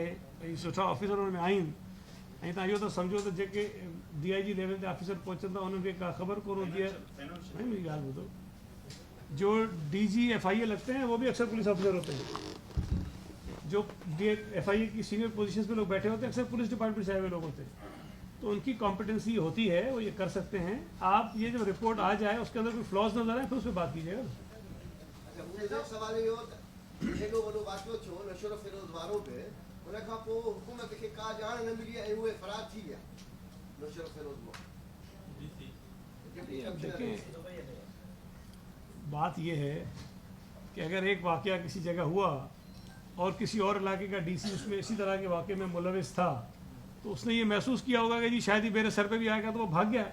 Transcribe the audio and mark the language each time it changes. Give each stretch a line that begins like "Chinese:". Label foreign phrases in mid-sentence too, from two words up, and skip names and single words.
Sindhi: ऐं सुठा ऑफिसर हुन में आहिनि ऐं तव्हां इहो त सम्झो त जेके DIG लेवल ते ऑफिसर पहुचंदा उन्हनि खे का ख़बर कोन हूंदी है. मेरी ॻाल्हि ॿुधो,
Urdu: جو DG FIA لگتے ہیں وہ بھی اکثر
English: police officer
Urdu: ہوتے ہیں. جو FIA کی
English: senior positions
Urdu: پہ لوگ بیٹھے ہوتے ہیں اکثر
English: police department
Urdu: سے آئے ہوئے لوگ ہوتے ہیں. تو ان کی کمپیٹنسی ہوتی ہے، وہ یہ کر سکتے ہیں. آپ یہ جب رپورٹ آ جائے اس کے اندر کوئی فلاز نظر آئے پھر اس پر بات کیجیے گا.
Sindhi: हेॾो वॾो वाक़ियो थियो नशो फिरोज़ वारो पे, उन खां पोइ हुकूमत खे का ॼाण न मिली ऐं उहे फरार थी विया नशो फिरोज़ मां.
Urdu: بات یہ ہے کہ اگر ایک واقعہ کسی جگہ ہوا اور کسی اور علاقے کا DC اس میں اسی طرح کے واقعے میں ملوث تھا تو اس نے یہ محسوس کیا ہوگا کہ جی شاید ہی میرے سر پہ بھی آئے گا، تو وہ بھاگ گیا.